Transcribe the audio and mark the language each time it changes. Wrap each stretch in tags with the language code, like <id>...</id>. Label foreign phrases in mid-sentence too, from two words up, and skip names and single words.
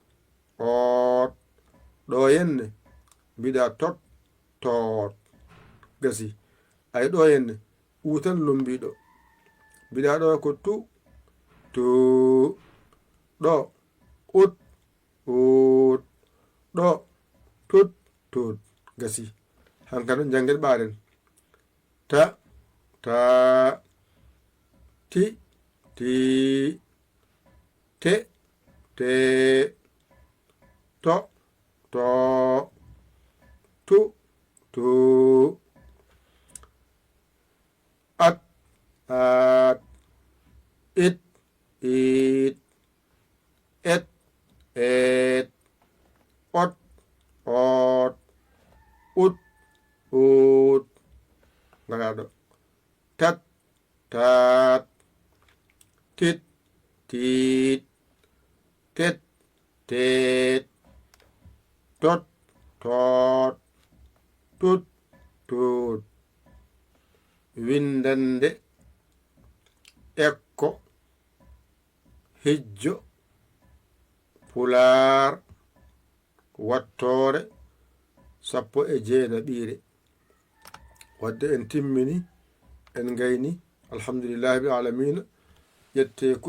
<ff>ɗo henne mbiɗa tot gasi ay ɗo henne u tan lombiɗo mbiɗa ɗo ko tu ɗo ut ɗo tut gasi hanka ɗon janguel ɓaɗen ta ti te to tu at it et ot ut ngalaɗo tat tit tet tot tut windande ekko hejjo pular wattore 19 wadde en timmini en gayni</ff> <ar>الحمد لله بالعالمين</ar> <ff>ƴette kuɗi</ff>